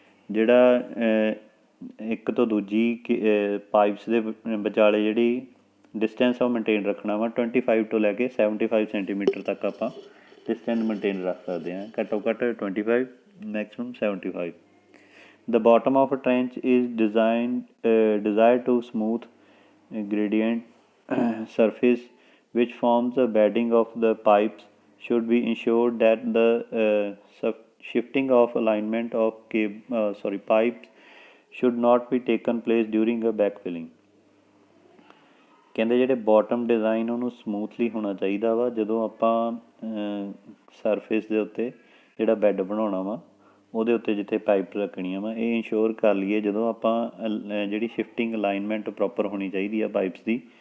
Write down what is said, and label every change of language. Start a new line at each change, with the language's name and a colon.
Punjabi: ਜਿਹੜਾ ਇੱਕ ਤੋਂ ਦੂਜੀ ਪਾਈਪਸ ਦੇ ਵਿਚਾਲੇ ਜਿਹੜੀ ਡਿਸਟੈਂਸ ਉਹ ਮੇਨਟੇਨ ਰੱਖਣਾ ਵਾ 25 ਤੋਂ ਲੈ ਕੇ 75 ਸੈਂਟੀਮੀਟਰ ਤੱਕ ਆਪਾਂ ਡਿਸਟੈਂਸ ਮੇਨਟੇਨ ਰੱਖ ਸਕਦੇ ਹਾਂ, ਘੱਟੋ ਘੱਟ 25 maximum 75।
English: The bottom of a trench is desired to smooth gradient surface which forms the bedding of the pipes should be ensured that the shifting of alignment of pipes should not be taken place during a backfilling।
Punjabi: ਕਹਿੰਦੇ ਜਿਹੜੇ bottom design ਉਹਨੂੰ smoothly ਹੋਣਾ ਚਾਹੀਦਾ ਵਾ ਜਦੋਂ ਆਪਾਂ surface ਦੇ ਉੱਤੇ ਜਿਹੜਾ ਬੈੱਡ ਬਣਾਉਣਾ ਵਾ ਉਹਦੇ ਉੱਤੇ ਜਿੱਥੇ ਪਾਈਪ ਰੱਖਣੀਆਂ ਵਾ ਇਹ ਇੰਸ਼ੋਰ ਕਰ ਲਈਏ ਜਦੋਂ ਆਪਾਂ ਜਿਹੜੀ ਸ਼ਿਫਟਿੰਗ ਅਲਾਈਨਮੈਂਟ ਪ੍ਰੋਪਰ ਹੋਣੀ ਚਾਹੀਦੀ ਆ ਪਾਈਪਸ ਦੀ।